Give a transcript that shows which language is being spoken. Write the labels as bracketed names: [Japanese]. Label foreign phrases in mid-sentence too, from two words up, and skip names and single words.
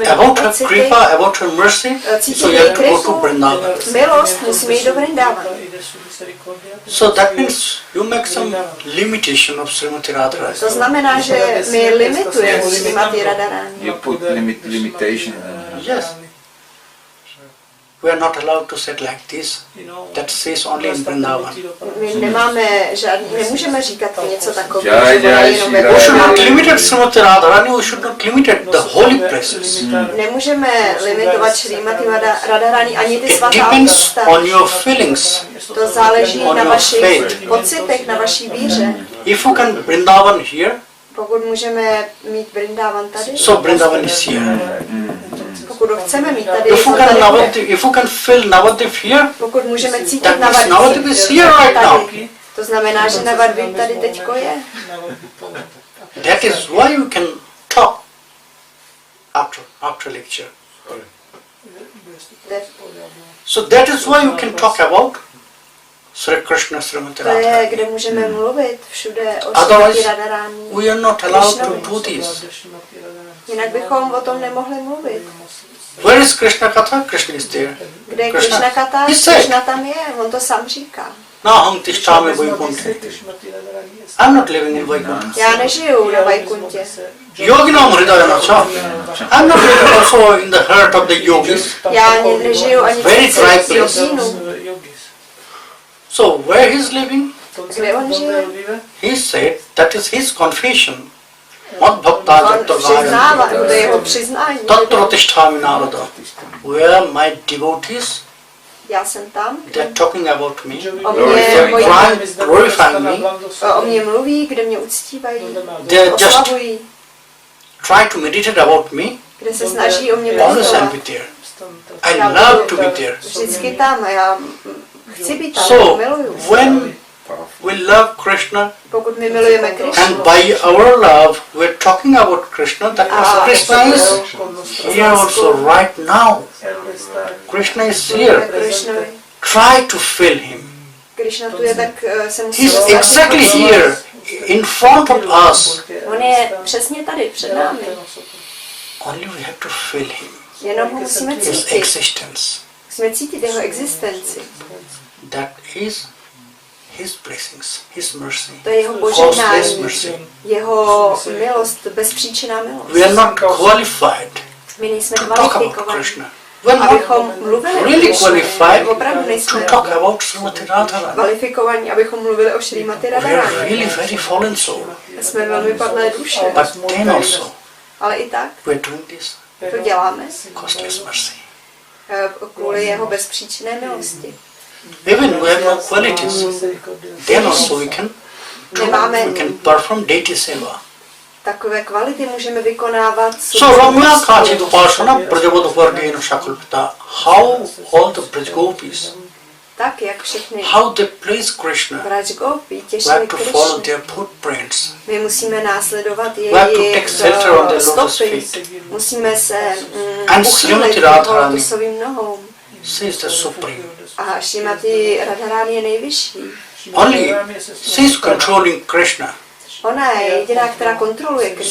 [English] about [Czech] mít [English] her [Czech] pocity, [English] kripa, about her mercy, so you have to go to Vrindavan. [Czech] milost, musíme jít do Vrindavan. [English] So that means you make some limitation of Srimati Radharani. [Czech] To znamená, že my limitujeme Srimati Radharani. [English] You put limitation. Yes. We are not allowed to say like this. That says only in Vrindavan. [Czech] My nemůžeme říkat něco takového. [English] We should not limit Srimati Radharani, we should not limit the holy places. [Czech] Nemůžeme limitovat Srimati Radharani ani ty [English] It [Czech] svatá [English] depends [Czech] místa. [English] on your feelings. [Czech] To záleží [English] on [Czech] na [English] your [Czech] vašich [English] faith. [Czech] pocitech, na vaší víře. [English] If you can Vrindavan here, [Czech] Pokud můžeme mít Vrindavan tady, [English] so Vrindavan is here. [Czech] pokud ho chceme mít tady, [English] If you can feel Navadvip here, [Czech] pokud můžeme cítit [English] that means Navadvip is here right now. [Czech] tady, to znamená, že Navadvip tady teďko je. [English] That is why you can talk after lecture. So that is why you can talk about Sri Krishna Srimati [Czech] To je, [English] Radharani. [Czech] kde můžeme mluvit všude o [English] Otherwise, [Czech] Srimati Radharani. [English] we are not allowed to do this. [Czech] Jinak bychom o tom nemohli mluvit. [English] Where is Krishna Katha? Krishna is there. [Czech] Kde je Krishna Kata? [English] He said, [Czech] Krishna tam je, on to sám říká. [Sanskrit] Naham tishtami Vaikunthe. [English] I'm not living in Vaikuntha. [Czech] Já nežiju na Vajkuntě. [Sanskrit] Yoginam Hridayana cha. [English] I'm not living also in the heart of the yogis. [Czech] Já nežiju ani [English] Very [Czech] v [English] dry [Czech] srdci [English] place. [Czech] jogínů. [English] So where he is living? [Czech] Kde on žije? [English] He said that is his confession. [Sanskrit] Mad bhakta [Czech] On přiznává, to je jeho přiznání. [Sanskrit] Tatra tishtami Narada. [English] Where my devotees, [Czech] Já jsem tam, [English] they are talking about me, [Czech] o mě, [English] glorifying me. [Czech] o mě mluví, kde mě uctívají, [English] They are just [Czech] oslavují, [English] try to meditate about me. [Czech] kde se snaží o mě [English] Always I'll be [Czech] meditovat. [English] there. I love to be there. [Czech] Vždycky tam a já chci být tam, [English] So [Czech] miluju. [English] when we love Krishna, [Czech] Pokud my milujeme [English] and [Czech] Krishnu, [English] by our love we're talking about Krishna, that means Krishna is here also right now. Krishna is here. [Czech] Krishnovi. [English] Try to feel him. [Czech] Krishna tu je, tak se musí [English] He's exactly here in front of us. [Czech] On je přesně tady před námi. [English] Only we have to feel him, [Czech] Jenom ho musíme [English] his [Czech] cítit. [English] existence. [Czech] Musíme cítit jeho existenci. [English] That is his blessings, his mercy, [Czech] To je jeho [English] causeless [Czech] požehnání, [English] mercy. [Czech] jeho milost, bezpříčinná milost. [English] We are not qualified [Czech] My nejsme [English] to talk about [Czech] kvalifikovaní, [English] Krishna. We are [Czech] abychom [English] not [Czech] mluvili o [English] really [Czech] Krishně. [English] qualified [Czech] Opravdu [English] to [Czech] nejsme [English] talk about Srimati Radharani. [Czech] kvalifikovaní, abychom mluvili o Srimati [English] We are [Czech] Radharani. [English] really very fallen soul. [Czech] Jsme velmi padlé duše, [English] But then also, [Czech] ale i tak [English] we are doing this [Czech] to děláme [English] causeless mercy. [Czech] kvůli jeho bezpříčinné milosti. [English] Even we have no qualities, then also we can perform deity seva. [Czech] Takové kvality můžeme vykonávat. [Sanskrit] So Ramya Kachit Upasana Prajavada Vargena Shakulpita. [English] How all the Prajgopis, [Czech] Tak, jak všechny [English] how they praise Krishna, [Czech] Brajgopi [English] we [Czech] těšili [English] have to follow [Czech] Krishnu. [English] their footprints. [Czech] My musíme následovat [English] We have to [Czech] jejich [English] take shelter on their lotus [Czech] stopy. [English] feet. [Czech] Musíme se [English] And [Czech] uchylit [English] Srimati [Czech] k [English] Radharani [Czech] lotusovým nohou. [English] She is the supreme. [Czech] A Srimati Radharani je nejvyšší. Only she is controlling Krishna. Ona je jediná, která kontroluje Krishnu.